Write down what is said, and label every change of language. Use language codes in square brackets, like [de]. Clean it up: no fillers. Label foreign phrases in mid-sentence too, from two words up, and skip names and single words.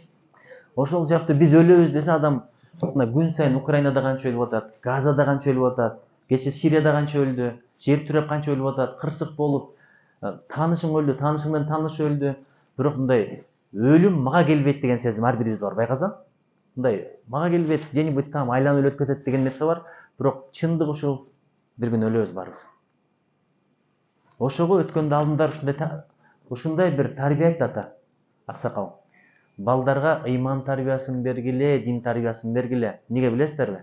[ky] Ошол жакты биз өлөбүз десе, адам күн сайын Украинада канча өлүп атат, Газада канча өлүп атат, кече Сирияда канча өлдү, жер түрөп канча өлүп атат, кырсык болуп, таанышың өлдү, таанышың менен тааныш өлдү. Бирок мындай өлүм мага келбейт деген сезим ар бирибизде бар, байкасаң. Мындай мага келбейт, [ru] где-нибудь там [ky] айланып өлөп кетет деген нерсе бар. Бирок чындык ушул, бир күн өлөбүз барыбыз. Ошого өткөндө алдындар ушундай бир тарбия айтты ата, аксакал. Балдарга ыйман тарбиясын бергиле, дин тарбиясын бергиле. Неге билесиздерби?